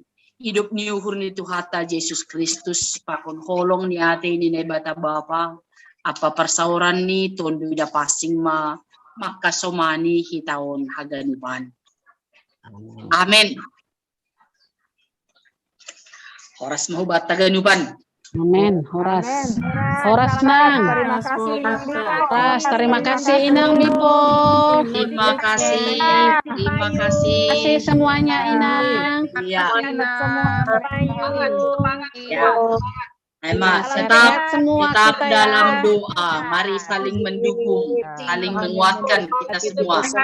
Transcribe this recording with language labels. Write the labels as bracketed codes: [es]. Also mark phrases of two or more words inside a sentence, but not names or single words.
[bts] Hidup ni uhur ni Tuhata Jesus Kristus pakon holong ni ate ni nebata Bapa apa persauran ni tondo ida pasing makasomani hitaon haganuban. Amen. Horas mahubat taganuban. Amin. Horas. Amin. Horas nang. [id] Terima kasih Inang Bipo. Horas, terima kasih Inang Bipo. Terima kasih. Terima kasih. Terima kasih semuanya Inang. Ya. Semangat. Ya. Emma, Sehat tetap semua tetap kita ya. dalam doa. Mari saling mendukung, saling menguatkan kita semua.